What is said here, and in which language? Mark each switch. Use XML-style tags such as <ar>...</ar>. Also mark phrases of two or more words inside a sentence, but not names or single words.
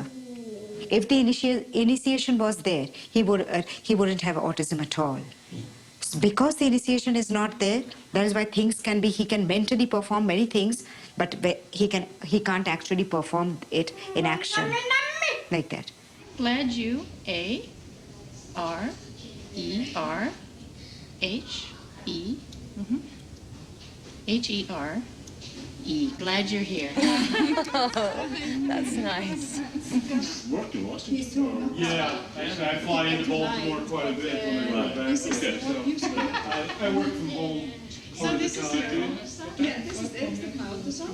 <en>If the initiation was there, he wouldn't have autism at all. Because the initiation is not there, that is why he can mentally perform many things, but he can't actually perform it in action like that. Glad you, A-R-E-R-H-E, H-E-R-E. Glad you're here. That's nice. Yeah, actually, I fly into Baltimore quite a bit when I go back. So I work from home. So this is your yeah, this is the Autism.</en>